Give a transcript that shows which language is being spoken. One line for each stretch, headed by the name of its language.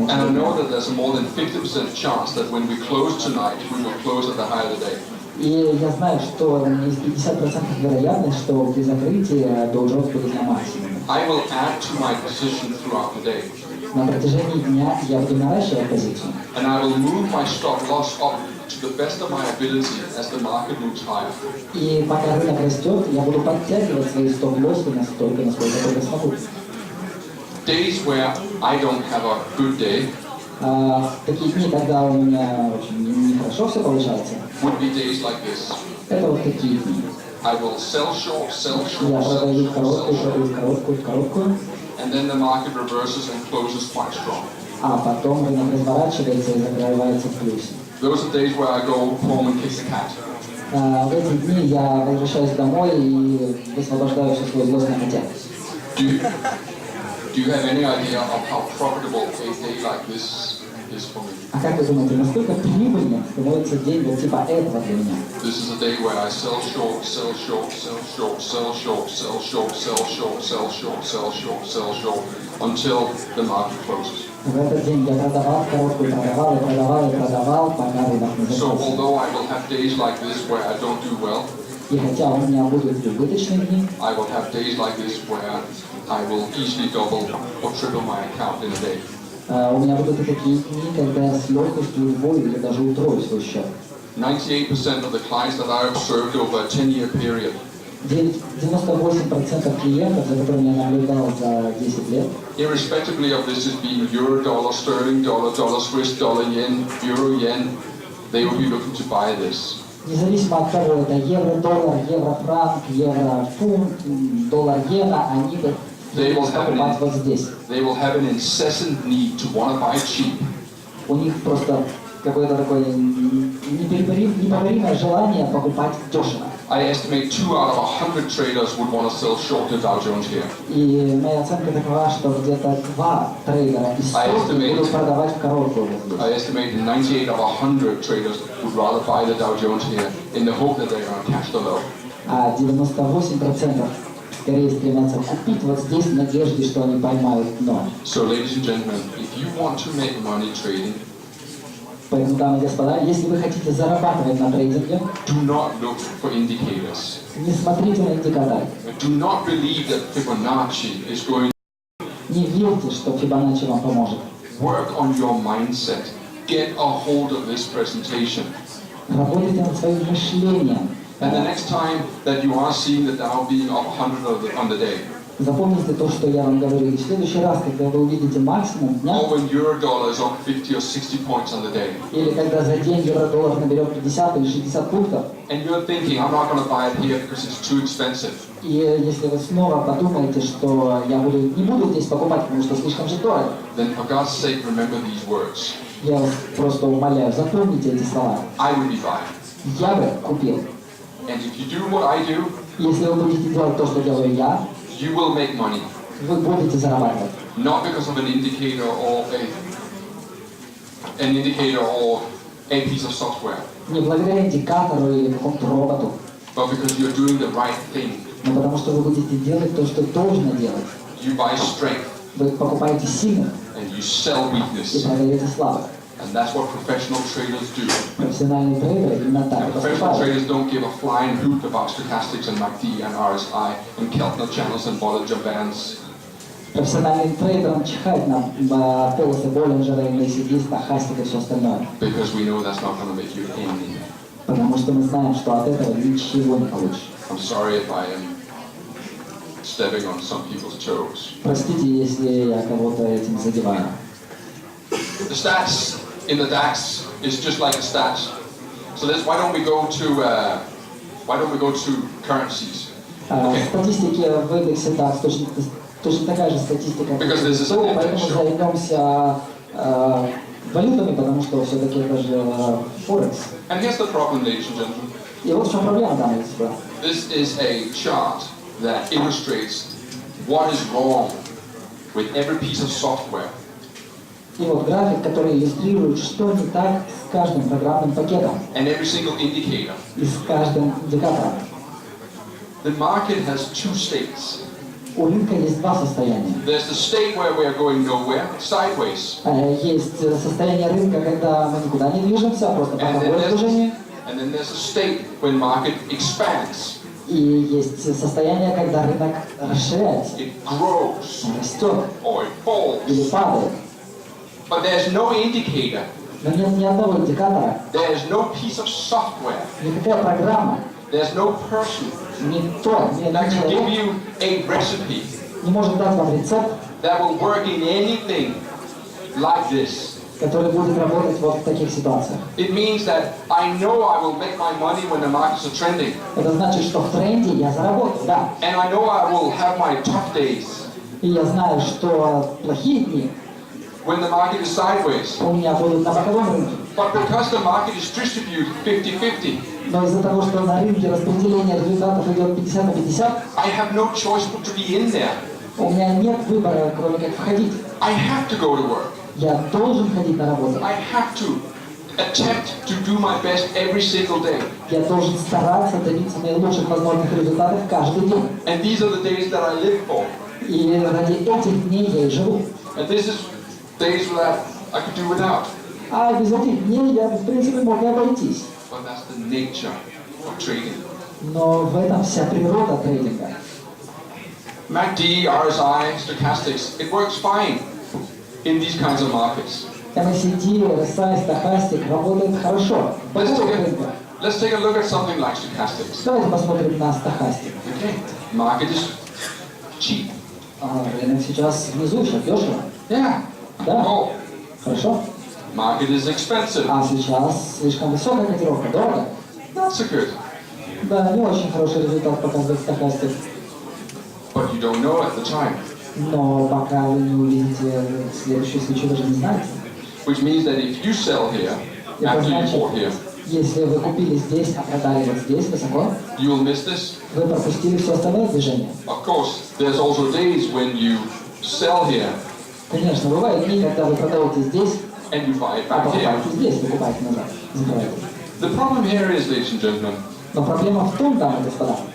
English: And I know that there's a more than 50% chance that when we close tonight, we will close at the high of the day.
Russian: И я знаю, что есть 50% вероятность, что при закрытии Dow Jones будет на максимуме.
English: I will add to my position throughout the day.
Russian: На протяжении дня я буду наращивать позицию.
English: And I will move my stop loss up to the best of my ability as the market moves higher.
Russian: И пока рынок растет, я буду подтягивать свои стоп-лоссы настолько, насколько только смогу.
English: Days where I don't have a good day
Russian: Такие дни, когда у меня очень нехорошо все получается,
English: would be days like this.
Russian: это вот такие дни.
English: I will sell short, sell
Russian: Я
English: short,
Russian: продаю
English: sell short,
Russian: короткую,
English: sell short.
Russian: продаю короткую, короткую,
English: And then the market reverses and closes quite strong.
Russian: а потом рынок разворачивается и закрывается в плюсе.
English: Those are days where I go home and kick the cat.
Russian: В эти дни я возвращаюсь домой и высвобождаю все свое злостное хотя.
English: Do you have any idea of how profitable a day like this is for me?
Russian: А как вы думаете, насколько прибыльным становится день вот типа этого для меня?
English: This is a day where I sell short, sell short, sell short, sell short, sell short, sell short, sell short, sell short, sell short, until the market closes.
Russian: В этот день я продавал короткую, продавал и продавал и продавал, пока рынок не
English: So
Russian: закрылся.
English: although I will have days like this where I don't do well,
Russian: И хотя у меня будут убыточные дни,
English: I will have days like this where I will easily double or triple my account in a day.
Russian: у меня будут и такие дни, когда я с легкостью удвою или даже утрою свой счет.
English: 98% of the clients that I observed over a 10-year period,
Russian: 98% клиентов, за которыми я наблюдал за 10 лет,
English: irrespectively of this as being euro, dollar, sterling, dollar, dollar, Swiss, dollar, yen, euro, yen, they will be looking to buy this.
Russian: независимо от того, это евро-доллар, евро-франк, евро-фунт, доллар-иена, они будут покупать вот здесь.
English: They will have an incessant need to want to buy cheap.
Russian: У них просто какое-то такое непоборимое желание покупать дешево.
English: I estimate 2 out of 100 traders would want to sell short the Dow Jones here.
Russian: И моя оценка такова, что где-то 2 трейдера из 100 будут продавать в короткую вот здесь.
English: I estimate 98 of 100 traders would rather buy the Dow Jones here in the hope that they're going to catch the low.
Russian: А 98% скорее стремятся купить вот здесь в надежде, что они поймают дно.
English: So, ladies and gentlemen, if you want to make money trading,
Russian: Поэтому, дамы и господа, если вы хотите зарабатывать на трейдинге,
English: do not look for indicators.
Russian: не смотрите на индикаторы.
English: Do not believe that Fibonacci is going
Russian: Не верьте, что Фибоначчи вам поможет.
English: Work on your mindset. Get a hold of this presentation.
Russian: Работайте над своим мышлением.
English: And the next time that you are seeing the Dow being up 100 on the day,
Russian: Запомните то, что я вам говорю. И в следующий раз, когда вы увидите максимум дня,
English: or when euro-dollar is up 50 or 60 points on the day,
Russian: или когда за день евро-доллар наберет 50 или 60 пунктов,
English: and you're thinking, I'm not going to buy it here because it's too expensive,
Russian: и если вы снова подумаете, что я не буду здесь покупать, потому что слишком же дорого,
English: then for God's sake, remember these words.
Russian: я вас просто умоляю, запомните эти слова.
English: I would be buying.
Russian: Я бы купил.
English: And if you do what I do,
Russian: Если вы будете делать то, что делаю я,
English: you will make money.
Russian: вы будете зарабатывать.
English: Not because of an indicator or a piece of software,
Russian: Не благодаря индикатору или какому-то роботу,
English: but because you're doing the right thing.
Russian: но потому что вы будете делать то, что должно делать.
English: You buy strength
Russian: Вы покупаете сильных
English: and you sell
Russian: и
English: weakness.
Russian: продаете слабых.
English: And that's what professional traders do.
Russian: Профессиональные трейдеры именно так и
English: Professional
Russian: поступают.
English: traders don't give a flying hoot about stochastics and MACD and RSI and Keltner channels and Bollinger Bands.
Russian: Профессиональным трейдерам чихать на полосы Боллинджера, MACD, стохастик и все остальное.
English: Because we know that's not going to make you any.
Russian: Потому что мы знаем, что от этого ничего не получишь.
English: I'm sorry if I am stepping on some people's toes.
Russian: Простите, если я кого-то этим задеваю.
English: The stats in the DAX is just like the stats. So why don't we go to currencies?
Russian: В статистике в индексе DAX точно такая же статистика,
English: Because this is an
Russian: поэтому
English: index show.
Russian: займемся валютами, потому что все-таки это же Форекс.
English: And here's the problem, ladies and gentlemen.
Russian: И вот в чем проблема, дамы и господа.
English: This is a chart that illustrates what is wrong with every piece of software.
Russian: И вот график, который иллюстрирует, что не так с каждым программным пакетом
English: And every single indicator.
Russian: и с каждым индикатором.
English: The market has two states.
Russian: У рынка есть два состояния.
English: There's the state where we are going nowhere, sideways.
Russian: Есть состояние рынка, когда мы никуда не движемся, а просто боковое движение.
English: And then there's a state when market expands.
Russian: И есть состояние, когда рынок расширяется,
English: It grows
Russian: растет
English: or it falls.
Russian: или падает.
English: But there's no indicator.
Russian: Но нет ни одного индикатора,
English: There's no piece of software.
Russian: никакая программа,
English: There's no person
Russian: ни
English: that
Russian: один
English: can give
Russian: человек
English: you a recipe
Russian: не может дать вам рецепт,
English: that will work in anything like this.
Russian: который будет работать вот в таких ситуациях.
English: It means that I know I will make my money when the markets are trending.
Russian: Это значит, что в тренде я заработаю, да.
English: And I know I will have my tough days
Russian: И я знаю, что плохие дни
English: when the market is sideways.
Russian: у меня будут на боковом рынке.
English: But because the market is distributed 50-50,
Russian: Но из-за того, что на рынке распределение результатов идет 50 на 50,
English: I have no choice but to be in there.
Russian: у меня нет выбора, кроме как входить.
English: I have to go to work.
Russian: Я должен ходить на работу.
English: I have to attempt to do my best every single day.
Russian: Я должен стараться добиться наилучших возможных результатов каждый день.
English: And these are the days that I live for.
Russian: И ради этих дней я и живу.
English: And this is days that I could do without.
Russian: А без этих дней я, в принципе, мог и обойтись.
English: But that's the nature of trading.
Russian: Но в этом вся природа трейдинга.
English: MACD, RSI, stochastics, it works fine in these kinds of markets.
Russian: MACD, RSI, стохастик работает хорошо.
English: Let's take a look at something like stochastics.
Russian: Давайте посмотрим на стохастик.
English: Okay, market is cheap.
Russian: Рынок сейчас внизу, сейчас дешево.
English: Yeah.
Russian: Да? Oh, Хорошо.
English: market is expensive.
Russian: А сейчас слишком высокая котировка, дорого.
English: Not so good.
Russian: Да, не очень хороший результат показывает стохастик.
English: But you don't know at the time.
Russian: Но пока вы не увидите следующую свечу, даже не знаете.
English: Which means that if you sell here,
Russian: Это
English: after you
Russian: значит,
English: bought here,
Russian: если вы купили здесь, а продали вот здесь, высоко,
English: you will miss this.
Russian: вы пропустили все остальное движение.
English: Of course, there's also days when you sell here
Russian: Конечно, бывают дни, когда вы продаете здесь,
English: and you buy it
Russian: а
English: back here.
Russian: покупаете здесь, покупаете назад. Забираете.
English: The problem here is, ladies and gentlemen,
Russian: Но проблема в том, дамы и господа,